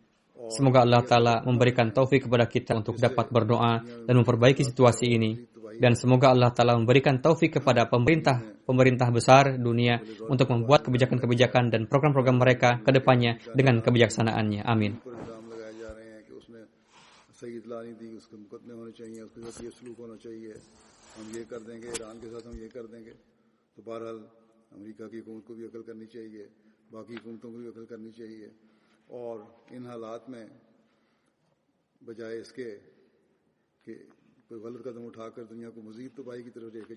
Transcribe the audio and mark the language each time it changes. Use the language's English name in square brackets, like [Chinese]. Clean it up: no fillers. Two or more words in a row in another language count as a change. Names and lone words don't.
[Indonesian] Semoga Allah Ta'ala memberikan taufik kepada kita untuk dapat berdoa dan memperbaiki situasi ini. Dan semoga Allah Ta'ala memberikan taufik kepada pemerintah besar dunia untuk membuat kebijakan-kebijakan dan program-program mereka ke depannya dengan kebijaksanaannya. Amin. [Urdu] اور ان حالات میں بجائے اس کے کہ کوئی غلط قدم اٹھا کر دنیا کو مزید تباہی کی طرف لے کے